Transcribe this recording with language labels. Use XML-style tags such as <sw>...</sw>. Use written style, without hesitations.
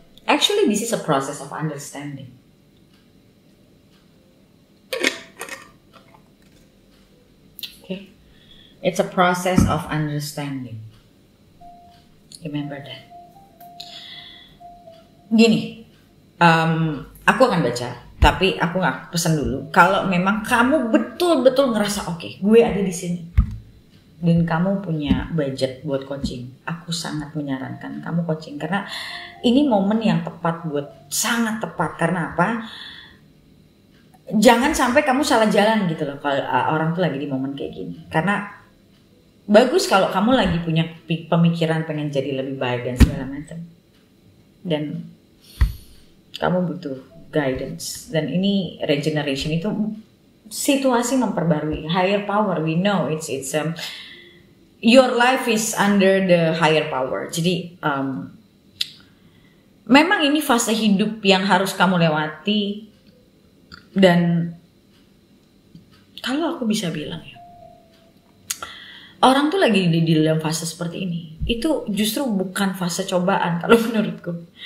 <en>Actually, this is a process of understanding. Okay, it's a process of understanding. Remember that.</en> <id>Gini, aku akan baca, tapi aku nggak pesan dulu. Kalau memang kamu betul-betul ngerasa oke, gue ada di sini, dan kamu punya budget buat coaching, aku sangat menyarankan kamu coaching karena ini momen yang tepat sangat tepat. Karena apa? Jangan sampai kamu salah jalan gitu loh kalau orang tuh lagi di momen kayak gini. Karena bagus kalau kamu lagi punya pemikiran pengen jadi lebih baik dan segala macam. Dan kamu butuh guidance. Dan ini regeneration itu situasi memperbarui.</id> <en>Higher power, we know it's your life is under the higher power.</en> <id>Jadi memang ini fase hidup yang harus kamu lewati. Dan kalau aku bisa bilang ya, orang tuh lagi di dalam fase seperti ini. Itu justru bukan fase cobaan kalau menurutku.</id>